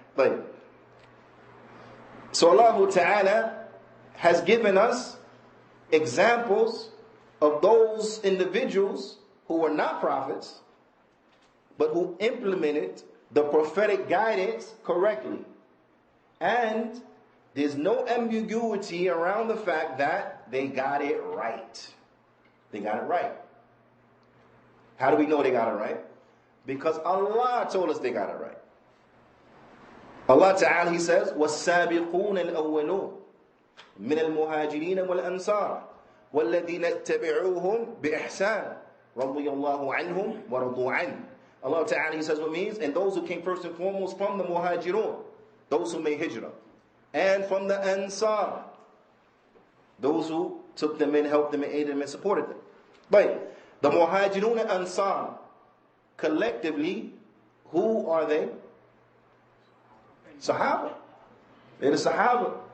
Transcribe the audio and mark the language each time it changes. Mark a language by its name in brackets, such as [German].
[English] But so Allah Ta'ala has given us examples of those individuals who were not prophets, but who implemented the prophetic guidance correctly. And there's no ambiguity around the fact that they got it right. They got it right. How do we know they got it right? Because Allah told us they got it right. Allah Ta'ala, He says, [Arabic] وَالسَّابِقُونَ الْأَوَّلُونَ مِنَ الْمُهَاجِرِينَ وَالْأَنصَارِ وَالَّذِينَ اتَّبِعُوهُمْ بِإِحْسَانٍ رَضِيَ اللَّهُ عَنْهُمْ وَرَضُوا عَنْهُ. [English] Allah Ta'ala, He says what means, and those who came first and foremost from the muhajirun, those who made hijrah, and from the ansar, those who took them in, helped them, and aided them, and supported them. But the muhajirun and ansar, collectively, who are they? Sahaba. They're the Sahaba.